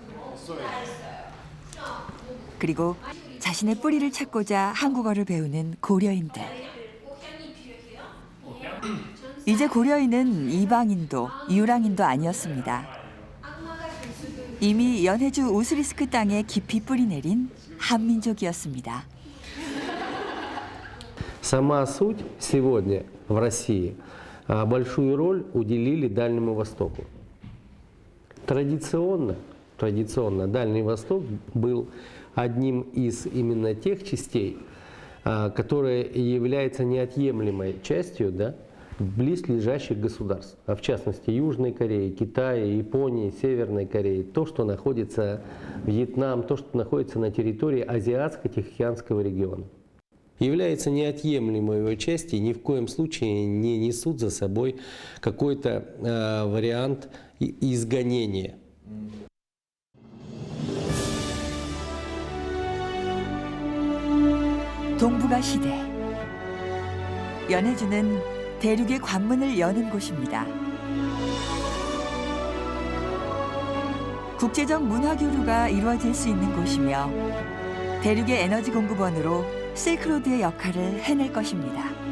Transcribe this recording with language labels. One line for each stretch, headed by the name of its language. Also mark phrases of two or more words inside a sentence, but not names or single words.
Korean: 그리고 자신의 뿌리를 찾고자 한국어를 배우는 고려인들. 이제 고려인은 이방인도 유랑인도 아니었습니다. 이미 연해주 우스리스크 땅에 깊이 뿌리 내린 한민족이었습니다.
Russian: Сама суть сегодня в России большую роль уделили Дальнему Востоку. Традиционно Дальний Восток был одним из именно тех частей, которые являются неотъемлемой частью, да, близлежащих государств, а в частности Южной Кореи, Китая, Японии, Северной Кореи, то, что находится Вьетнам, то, что находится на территории Азиатско-Тихоокеанского региона. Является неотъемлемой его частью и ни в коем случае не несут за собой какой-то вариант изгонения.
Korean: 동북아 시대. 연해주는 대륙의 관문을 여는 곳입니다. 국제적 문화 교류가 이루어질 수 있는 곳이며 대륙의 에너지 공급원으로 실크로드의 역할을 해낼 것입니다.